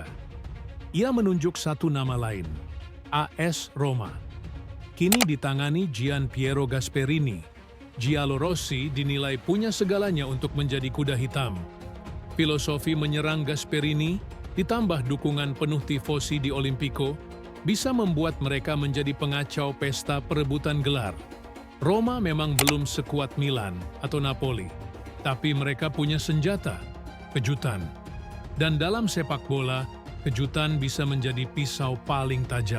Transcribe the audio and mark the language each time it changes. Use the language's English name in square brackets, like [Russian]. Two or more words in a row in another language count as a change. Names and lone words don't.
[Indonesian] Ia menunjuk satu nama lain, AS Roma. Kini ditangani Gian Piero Gasperini. Giallorossi dinilai punya segalanya untuk menjadi kuda hitam. Filosofi menyerang Gasperini, ditambah dukungan penuh tifosi di Olimpico, bisa membuat mereka menjadi pengacau pesta perebutan gelar. Roma memang belum sekuat Milan atau Napoli, tapi mereka punya senjata, kejutan. Dan dalam sepak bola, kejutan bisa menjadi pisau paling tajam.